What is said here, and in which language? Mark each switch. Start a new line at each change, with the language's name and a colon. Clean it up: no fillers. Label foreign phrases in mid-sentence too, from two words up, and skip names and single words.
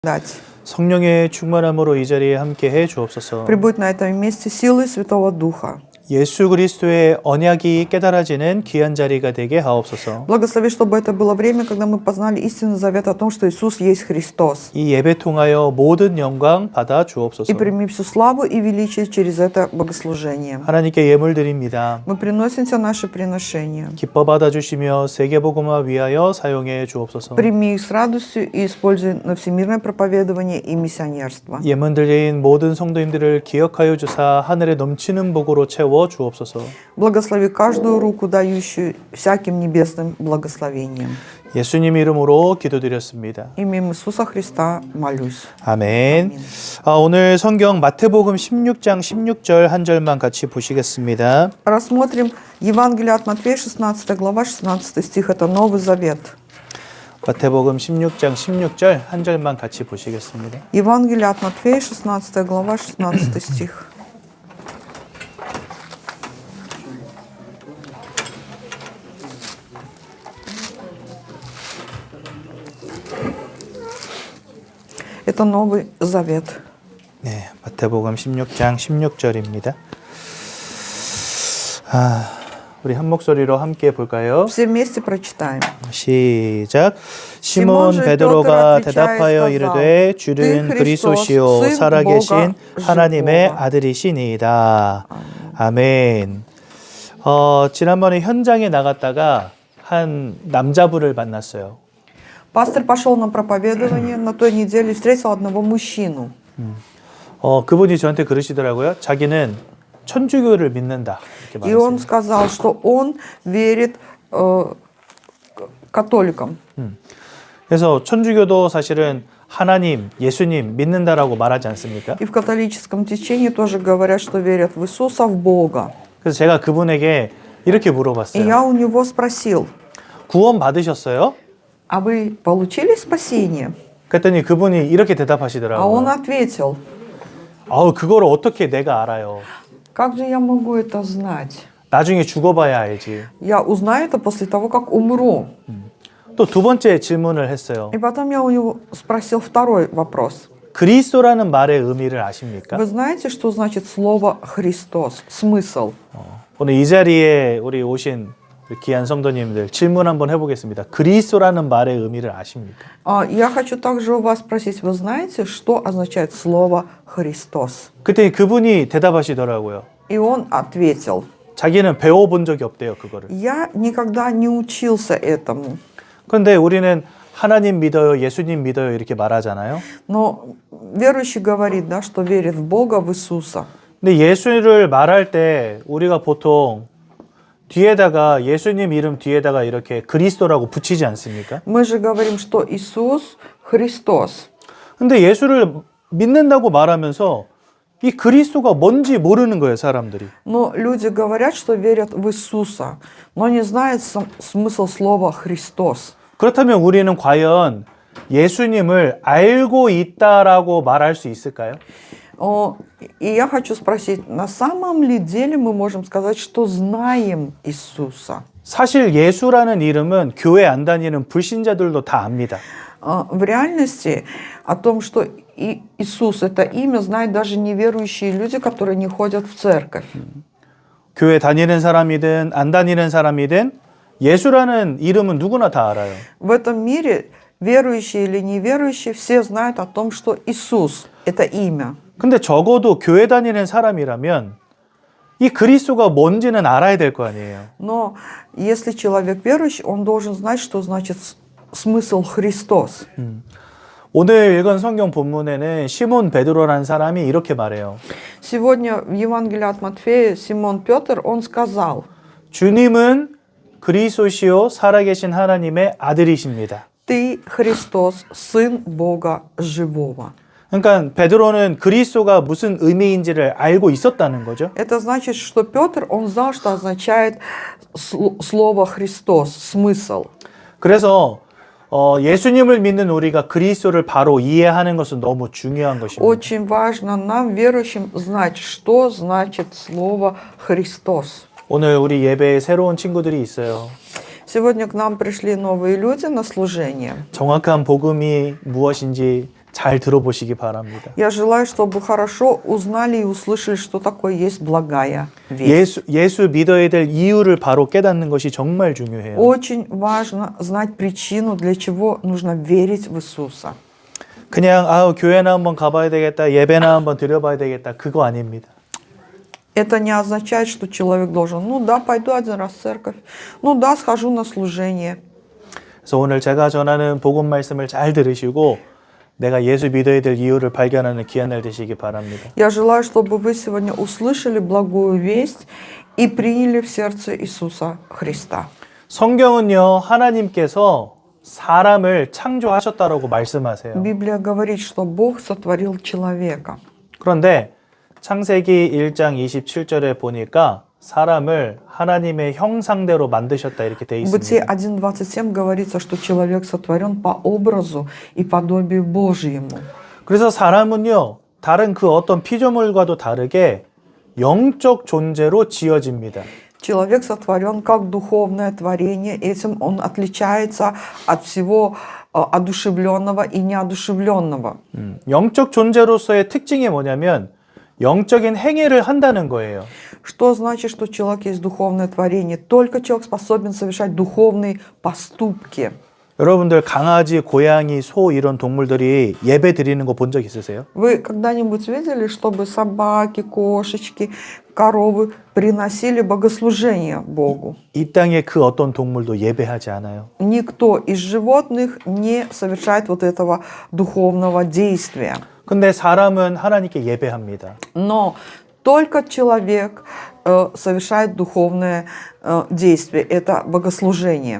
Russian: дать.
Korean: 성령의 충만함으로 이 자리에 함께해 주옵소서.
Russian: Прибудь на этом месте силой Святого Духа.
Korean: 예수 그리스도의 언약이 깨달아지는 귀한 자리가 되게 하옵소서.
Russian: Благослови, чтобы это было время, когда мы познали истинный завет о том, что Иисус есть Христос.
Korean: 이 예배 통하여 모든 영광 받아 주옵소서.
Russian: И прими всю славу и величие через это богослужение.
Korean: 하나님께 예물 드립니다.
Russian: Мы приносим все наши приношения.
Korean: 기뻐 받아 주시며 세계복음화 위하여 사용해 주옵소서.
Russian: Прими их с радостью и используй на всемирное проповедование и миссионерство.
Korean: 예문 드린 모든 성도님들을 기억하여 주사 하늘에 넘치는 복으로 채워 주옵소서.
Russian: Благослови каждую руку, дающую всяким небесным благословением.
Korean: 예수님 이름으로 기도드렸습니다.
Russian: Именем Иисуса Христа молюсь.
Korean: 아멘. 오늘 성경 마태복음 16장 16절 한 절만 같이 보시겠습니다.
Russian: Рассмотрим Евангелие от Матфея, 16 глава, 16 стих. Это Новый Завет.
Korean: 마태복음 16장 16절 한 절만 같이 보시겠습니다.
Russian: Евангелие от Матфея, 16 глава, 16 стих. Это Новый Завет.
Korean: 네, 마태복음 16장 16절입니다. 우리 한 목소리로 함께 볼까요?
Russian: Все вместе прочитаем.
Korean: 시작. 시몬 베드로가 대답하여 이르되 주는 그리스도시요 살아계신 하나님의 아들이시니이다. 아멘. 지난번에 현장에 나갔다가 한 남자분을 만났어요.
Russian: Пастор пошел на проповедование на той неделе и встретил одного мужчину.
Korean: 그분이 저한테 그러시더라고요. 자기는 천주교를 믿는다. 이렇게
Russian: И он
Korean: 말했어요.
Russian: сказал, что он верит католикам.
Korean: 그래서 천주교도 사실은 하나님, 예수님 믿는다라고 말하지 않습니까?
Russian: И в католическом течении тоже говорят, что верят в Иисуса, в Бога.
Korean: 그래서 제가 그분에게 이렇게
Russian: И
Korean: 물어봤어요.
Russian: я у него спросил,
Korean: 구원 받으셨어요?
Russian: а вы получили спасение?
Korean: 그랬더니 그분이 이렇게
Russian: А он
Korean: 대답하시더라고요.
Russian: ответил,
Korean: 그거를 어떻게 내가 알아요?
Russian: как же я могу это знать?
Korean: 나중에 죽어봐야 알지.
Russian: Я узнаю это после того, как умру.
Korean: 또 두 번째 질문을 했어요.
Russian: И потом я у него спросил второй вопрос.
Korean: 그리스도라는 말의 의미를 아십니까?
Russian: Вы знаете, что значит слово «Христос»? Смысл.
Korean: 오늘 이 자리에 우리 오신 귀한 성도님들 질문 한번 해보겠습니다. 그리스도라는 말의 의미를 아십니까?
Russian: Я хочу также у вас спросить, вы знаете, что означает слово «Христос»?
Korean: 그때 그분이 대답하시더라고요.
Russian: И он ответил,
Korean: 자기는 배워본 적이 없대요, 그거를.
Russian: я никогда не учился этому.
Korean: 그런데 우리는 하나님 믿어요, 예수님 믿어요 이렇게 말하잖아요.
Russian: Но верующий говорит, да, что верит в Бога, в Иисуса.
Korean: 근데 예수를 말할 때 우리가 보통 뒤에다가 예수님 이름 뒤에다가 이렇게 그리스도라고 붙이지 않습니까?
Russian: Мы же говорим, что Иисус Христос.
Korean: 근데 예수를 믿는다고 말하면서 이 그리스도가 뭔지 모르는 거예요, 사람들이.
Russian: Но люди говорят, что верят в Иисуса, но не знают смысл слова «Христос».
Korean: 그렇다면 우리는 과연 예수님을 알고 있다라고 말할 수 있을까요?
Russian: И я хочу спросить, на самом ли деле мы можем сказать, что знаем Иисуса?
Korean: 사실 예수라는 이름은 교회 안 다니는 불신자들도 다 압니다.
Russian: В реальности о том, что Иисус – это имя, знают даже неверующие люди, которые не ходят в церковь.
Korean: 교회 다니는 사람이든 안 다니는 사람이든 예수라는 이름은 누구나 다 알아요.
Russian: В этом мире, верующие или неверующие, все знают о том, что Иисус – это имя.
Korean: 근데 적어도 교회 다니는 사람이라면 이 그리스도가 뭔지는 알아야 될 거 아니에요.
Russian: Но если человек верующий, он должен знать, что значит смысл Христос.
Korean: 오늘 읽은 성경 본문에는 시몬 베드로라는 사람이 이렇게 말해요.
Russian: Сегодня в Евангелии от Матфея Симон Петр, он сказал,
Korean: 주님은 그리스도시요 살아계신 하나님의 아들이십니다.
Russian: «Ты Христос, Сын Бога Живого».
Korean: 그러니까 베드로는 그리스도가 무슨 의미인지를 알고 있었다는 거죠.
Russian: Это значит, что Петр, он знал, что означает слово «Христос», смысл.
Korean: 그래서 예수님을 믿는 우리가 그리스도를 바로 이해하는 것은 너무 중요한 것입니다.
Russian: Очень важно нам, верующим, знать, что значит слово «Христос».
Korean: 오늘 우리 예배에 새로운 친구들이 있어요.
Russian: Сегодня к нам пришли новые люди на служение.
Korean: 정확한 복음이 무엇인지 잘 들어보시기 바랍니다.
Russian: Я желаю, чтобы хорошо узнали и услышали, что такое есть благая весть.
Korean: 예수 믿어야 될 이유를 바로 깨닫는 것이 정말 중요해요.
Russian: Очень важно знать причину, для чего нужно верить в Иисуса.
Korean: 그냥 교회나 한번 가봐야 되겠다, 예배나 한번 드려봐야 되겠다, 그거 아닙니다.
Russian: Это не означает, что человек должен, ну да, пойду один раз в церковь, ну да, схожу на служение.
Korean: 그래서 오늘 제가 전하는 복음 말씀을 잘 들으시고 내가 예수 믿어야 될 이유를 발견하는 귀한 날 되시기 바랍니다.
Russian: Я желаю, чтобы вы сегодня услышали благую весть и приняли в сердце Иисуса Христа.
Korean: 성경은요, 하나님께서 사람을 창조하셨다라고 말씀하세요.
Russian: Библия говорит, что Бог сотворил человека.
Korean: 그런데 창세기 1장 27절에 보니까 사람을 하나님의 형상대로 만드셨다 이렇게 돼
Russian: В Бытие
Korean: 있습니다.
Russian: 1.27 говорится, что человек сотворен по образу и подобию Божьему.
Korean: 그래서 사람은요, 다른 그 어떤 피조물과도 다르게 영적 존재로 지어집니다.
Russian: Человек сотворен как духовное творение, этим он отличается от всего одушевленного и неодушевленного.
Korean: 영적 존재로서의 특징이 뭐냐면 영적인 행위를 한다는 거예요.
Russian: Что значит, что человек есть духовное творение? Только человек способен совершать духовные поступки.
Korean: 여러분들 강아지, 고양이, 소 이런 동물들이 예배 드리는 거 본 적 있으세요?
Russian: Вы когда-нибудь видели, чтобы собаки, кошечки, коровы приносили богослужение Богу?
Korean: 이 땅에 그 어떤 동물도 예배하지 않아요.
Russian: Никто из животных не совершает вот этого духовного действия.
Korean: 근데 사람은 하나님께 예배합니다.
Russian: Но только человек совершает духовное действие, это богослужение.